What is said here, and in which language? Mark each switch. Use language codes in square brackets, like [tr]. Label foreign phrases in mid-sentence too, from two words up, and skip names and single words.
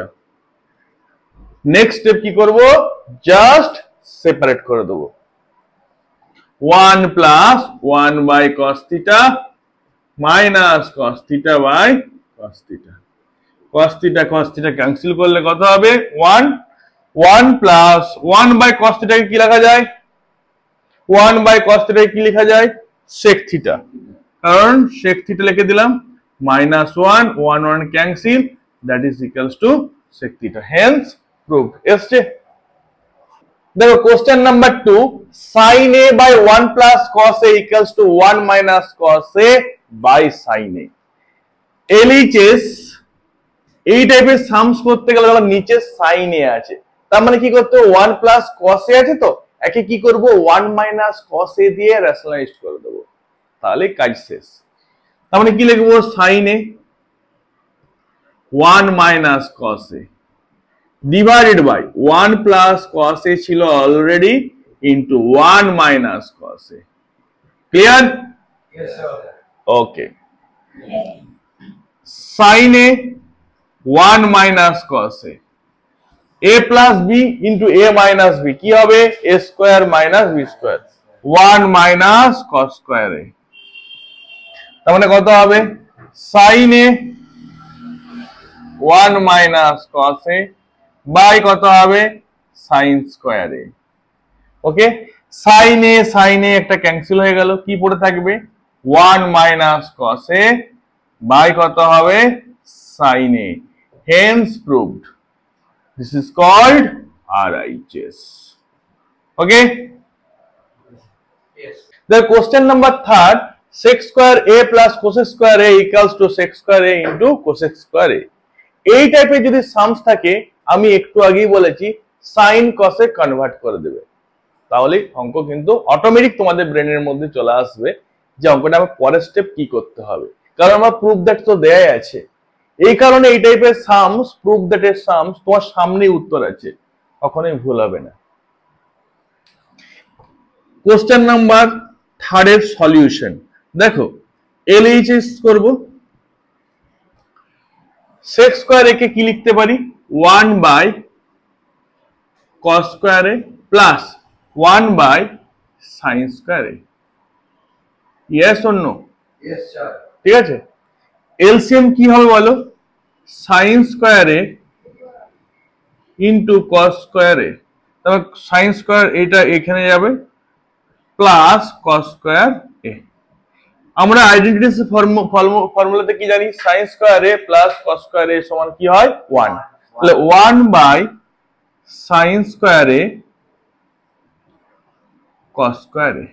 [en] next step [bn] কি করব, [en] just separate [bn] করে দেব, [en] 1 plus 1 by cos theta minus cos theta by cos theta. cos থিটা ক্যান্সেল করলে কত হবে, 1 1 প্লাস 1 বাই cos থিটাকে কি লেখা যায়, 1 বাই cos থিটাকে কি লেখা যায়, sec থিটা, কারণ sec থিটা লিখে দিলাম, minus 1 1 1 cancel, that is equals to sec theta, hence proved। [bn] এসছে, দেখো [en] question number [bn] 2, [en] sin a by 1 plus cos a equals to 1 minus cos a by sin a। [bn] LHS এই টাইপের সামস করতে গেলে যখন নিচে sin a আছে, তার মানে কি করতে হবে, [en] 1 plus cos a [bn] আছে তো, একে কি করব [en] 1 minus cos a [bn] দিয়ে রেশনালাইজ করে দেব, তাহলে কাজ শেষ। তার মানে কি লিখবো, [en] sin a 1 minus cos a divided by 1 plus cos a [bn] ছিল অলরেডি [en] into 1 minus cos a। ক্লিয়ার? Yes sir. ওকে, sin a 1 minus cos a, a plus b into a minus b [bn] কি হবে, [en] a square minus b square, 1 minus cos square a। [bn] তার মানে কত হবে, [en] sin a 1 minus cos a বাই [bn] কত হবে, [en] sin square a। [bn] ওকে, sin a একটা ক্যান্সেল হয়ে গেল, কি পড়ে থাকবে, [en] 1 minus cos a by [bn] কত হবে, [en] sin a, hence proved, this is called RHS। okay, Yes. the question number 3, sec square a plus cosec square a equals to sec square a into cosec square a। [bn] এই টাইপের যদি সামস থাকে, আমি একটু আগেই বলেছি sin cos এ কনভার্ট করে দেবে, তাহলে অঙ্ক কিন্তু অটোমেটিক তোমাদের ব্রেনের মধ্যে চলে আসবে যে অঙ্কটা আমার পরের স্টেপ কি করতে হবে, কারণ আমার [en] proof that [bn] তো দেয়াই আছে। এই কারণে এই টাইপের সামস, [en] proof that [bn] এর সামস তোমার সামনেই উত্তর আছে, কখনোই ভুল হবে না। [en] question number [bn] 3 এর সলিউশন দেখো, LHS করব, [en] sec square a [bn] কে কি লিখতে পারি, [en] 1 by cos square a plus 1 by sin square a. Yes or no? Yes sir. [bn] ঠিক আছে, এলসিএম কি হবে বলো, [en] sin square a into cos square a, [bn] তাহলে [en] sin square [bn] এটা এখানে যাবে [en] plus cos square a. [bn] আমরা আইডেন্টিটি ফর্মুলাতে কি জানি, [en] sin square a plus cos square a [bn] সমান কি হয়, [en] 1, [bn] তাহলে [en] 1 by sin square a cos square a.